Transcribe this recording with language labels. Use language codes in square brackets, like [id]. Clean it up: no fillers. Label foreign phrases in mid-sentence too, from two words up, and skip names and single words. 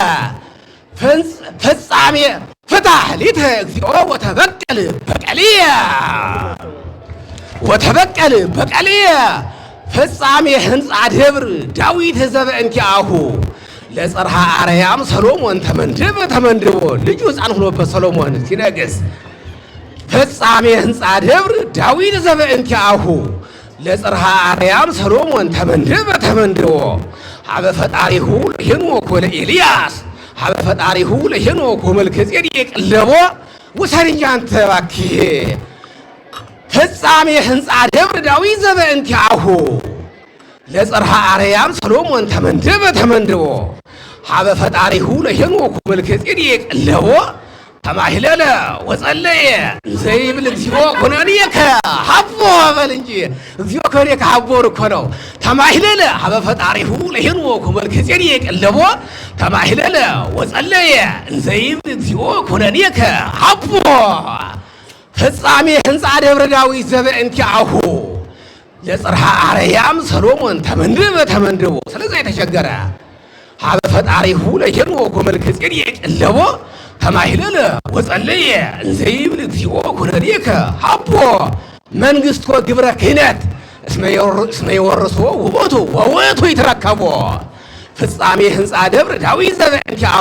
[gez] ፍጻሜ ፍትሕ ሊተ እግዚኦ ወተበቀል በቀልየ ወተበቀል በቀልየ ፍጻሜ ህንፃ ደብር ዳዊት ዘበእንቲአሁ ለጽርሐ አርያም ሰሎሞን ተመንድቦ [am] ልጁ ሕፃን ሆኖበት ሰሎሞን ሲነግስ [gez] ፍጻሜ ህንፃ ደብር ዳዊት ዘበእንቲአሁ ለጽርሐ አርያም ሰሎሞን ተመንድቦ ሀበ ፈጣሪሁ ለሄኖክ ወለኤልያስ ሀበ ፈጣሪሁ ለሄኖክ ወመልከጼዴቅ ለቦ [am] ውሰድ እንጂ አንተ እባክህ [gez] ፍጻሜ ህንፃ ደብር ዳዊት ዘበእንቲአሁ ለጽርሐ አርያም ሰሎሞን ተመንድቦ ሀበ ፈጣሪሁ ለሄኖክ ወመልከጼዴቅ ለቦ ተማሂለለ ወጸለየ ዘይብል እግዚኦ ኩነኔከ ሀቦ [am] በል እንጂ [gez] እግዚኦ ኩነኔከ ሀቦ [am] እኮ ነው። [gez] ተማሂለለ ሀበ ፈጣሪሁ ለሄኖክ ወመልከጼዴቅ ለቦ ተማሂለለ ወጸለየ ዘይብል እግዚኦ ኩነኔከ ሀቦ ፍጻሜ ህንፃ ደብረ ዳዊት ዘበእንቲአሁ ለጽርሐ አርያም ሰሎሞን ተመንድቦ [am] ስለዚህ የተቸገረ [gez] ሀበ ፈጣሪሁ ለሄኖክ ወመልከጼዴቅ ለቦ ተማሂለለ ወጸለየ ዘይብል እግዚኦ ኩነኔከ ሀቦ መንግሥቶ ግብረ ክህነት እስመ የወርሶ ውእቱ ወውእቱ ይትረከቦ ፍጻሜ ህንፃ ደብረ ዳዊት ዘበእንቲአሁ